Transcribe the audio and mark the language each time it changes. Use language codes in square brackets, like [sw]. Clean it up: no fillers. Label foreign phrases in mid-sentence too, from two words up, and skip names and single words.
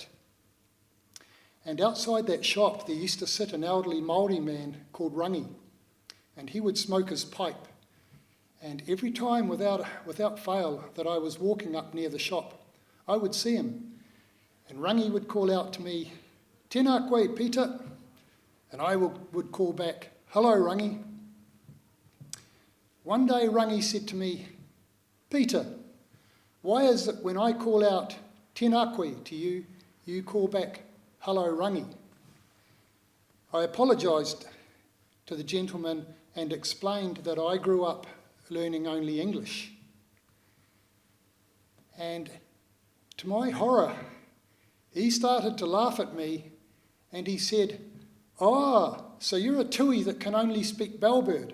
[en] And outside that shop there used to sit an elderly Māori man called Rangi, and he would smoke his pipe. And every time without fail that I was walking up near the shop, I would see him. And Rangi would call out to me, [mi] "Tēnā koe, [en] Peter," and I would call back, "Hello, Rangi." One day Rangi said to me, "Peter, why is it when I call out [mi] tēnā koe [en] to you, you call back, 'Hello, Rangi'?" I apologised to the gentleman and explained that I grew up learning only English. And to my horror, he started to laugh at me and he said, so you're a tui that can only speak bellbird."